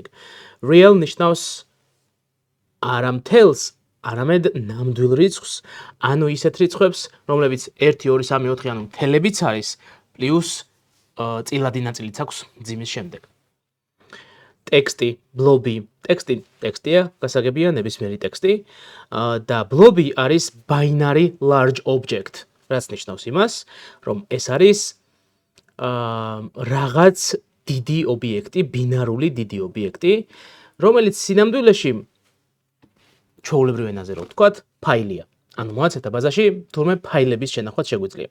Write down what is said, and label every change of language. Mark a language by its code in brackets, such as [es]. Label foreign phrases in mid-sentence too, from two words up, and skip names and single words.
[ka] real ნიშნავს არა მთელს, არამედ ნამდვილ რიცხვს, ანუ ისეთ რიცხვებს, რომლებიც 1 2 3 4 ანუ მთელებიც არის, პლუს წილადი ნაწილიც აქვს ძიმის შემდეგ. ტექსტი, ბლობი, ტექსტია, გასაგებია ნებისმიერი ტექსტი და ბლობი არის [en] binary large object, [ka] რაც ნიშნავს იმას, რომ ეს არის რაღაც დიდი ობიექტი, ბინარული დიდი ობიექტი, რომელიც სინამდვილეში ჩვეულებრივ ენაზე რო ვთქვათ, ფაილია. ანუ მონაცემთა ბაზაში თურმე ფაილების შენახვაც შეგვიძლია.